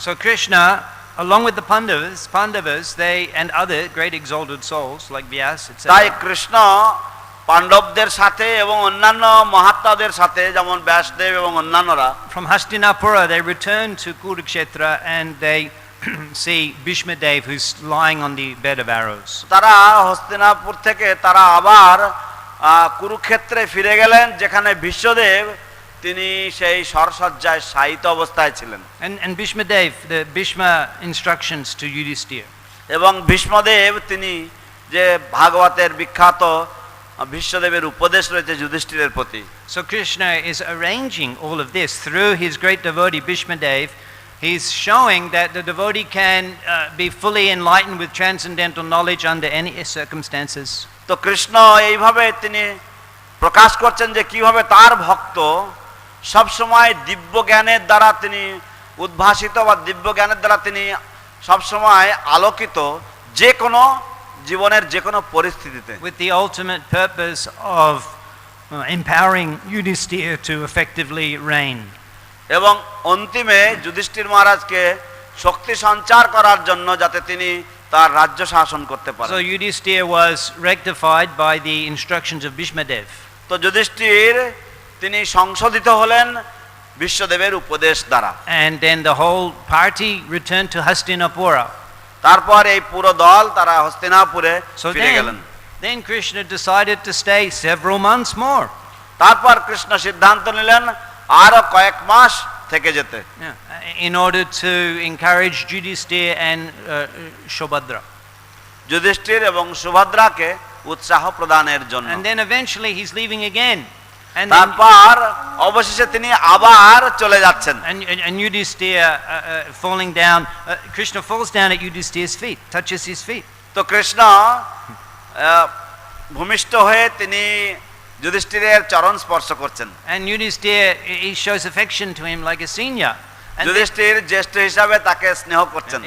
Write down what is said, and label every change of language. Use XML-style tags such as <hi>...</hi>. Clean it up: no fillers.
<en>So Krishna, along with the Pandavas, they and other great exalted souls like Vyas, etc.</en> <bn>তাই কৃষ্ণ পাণ্ডবদের সাথে এবং অন্যান্য মহাত্মাদের সাথে যেমন ব্যাসদেব এবং অন্যান্যরা</bn> <en>from Hastinapura they return to Kurukshetra and they see Bhishma Dev who's lying on the bed of arrows.</en> <bn>তারা হস্তিনাপুর থেকে তারা আবার কুরুক্ষেত্রে ফিরে গেলেন, যেখানে ভীষ্মদেব তিনি সেই সরসজ্জায় শায়িত অবস্থায় ছিলেন।</bn> <en>And Bhishma Dev, the Bhishma instructions to Yudhishthira.</en> <bn>এবং ভীষ্মদেব তিনি যে ভাগবতের বিখ্যাত ভীষ্মদেবের উপদেশ রয়েছে যুধিষ্ঠিরের প্রতি।</bn> <en>So Krishna is arranging all of this through his great devotee Bhishma Dev. He's showing that the devotee can be fully enlightened with transcendental knowledge under any circumstances.</en> <bn>তো কৃষ্ণ এইভাবে তিনি প্রকাশ করছেন যে কিভাবে তার ভক্ত সব সময় দিব্য জ্ঞানের দ্বারা তিনি উদ্ভাসিত বা দিব্য জ্ঞানের দ্বারা তিনি সব সময় আলোকিত যে কোনো জীবনের যে কোনো পরিস্থিতিতে,</bn> <en>with the ultimate purpose of empowering Yudhishthira to effectively reign.</en> <bn>এবং অন্তিমে যুধিষ্ঠির মহারাজকে শক্তি সঞ্চার করার জন্য যাতে তিনি তার রাজ্য শাসন করতে পারেন।</bn> <en>So Yudhishthira was rectified by the instructions of Bhishma Dev.</en> <bn>তো যুধিষ্ঠির তিনি সংশোধিত হলেন বিশ্বদেবের উপদেশ দ্বারা।</bn> <en>And then the whole party returned to Hastinapura.</en> <bn>তারপর এই পুরো দল তারা হস্তিনাপুরে ফিরে গেলেন।</bn> <en>Then Krishna decided to stay several months more.</en> <bn>তারপর কৃষ্ণ সিদ্ধান্ত নিলেন আরো কয়েক মাস থেকে যেতে,</bn> <en>in order to encourage Yudhishthira and Subhadra.</en> <bn>Yudhishthir এবং সুভদ্রাকে উৎসাহ প্রদানের জন্য।</bn> <en>And then eventually he's leaving again. And</en> <bn>তারপর অবশেষে তিনি আবার চলে যাচ্ছেন।</bn> <en>And Yudhishthira falling down, Krishna falls down at Yudhishthira's feet, touches his feet.</en> <bn>তো কৃষ্ণ ভূমিষ্ঠ হয়ে তিনি যুধিষ্ঠিরের চরণ স্পর্শ করছেন।</bn> <en>And Yudhishthir, he shows affection to him like a senior. And</en> <bn>Yudhishthir জ্যেষ্ঠ হিসাবে তাকে স্নেহ করছেন,</bn>